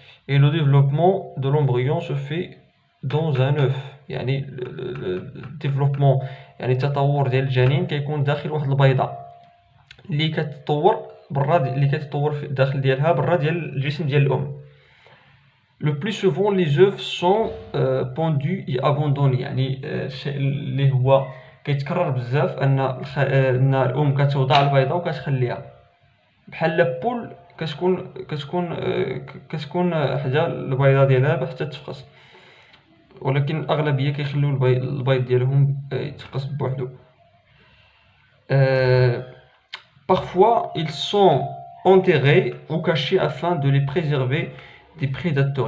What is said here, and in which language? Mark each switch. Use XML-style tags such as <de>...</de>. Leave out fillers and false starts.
<fr>Et le développement de l'embryon se fait dans un œuf.</fr> <ar>يعني الديفلوبمون يعني التطور ديال الجنين كيكون داخل واحد البيضه اللي كتطور برا اللي كتطور في الداخل ديالها برا ديال الجسم ديال الام.</ar> <fr>لو بلو سوفون لي زوف سون بوندو اي ابوندوني،</fr> <ar>يعني الشيء اللي هو كيتكرر بزاف ان الام كتوضع البيضه وكتخليها بحال لابول كتكون حدا البيضه ديالها حتى تفقس، ولكن الأغلبية كيخليو البيض ديالهم يتفقس بوحدو.</ar> <fr>Parfois ils sont enterrés ou cachés afin de les préserver des prédateurs.</fr>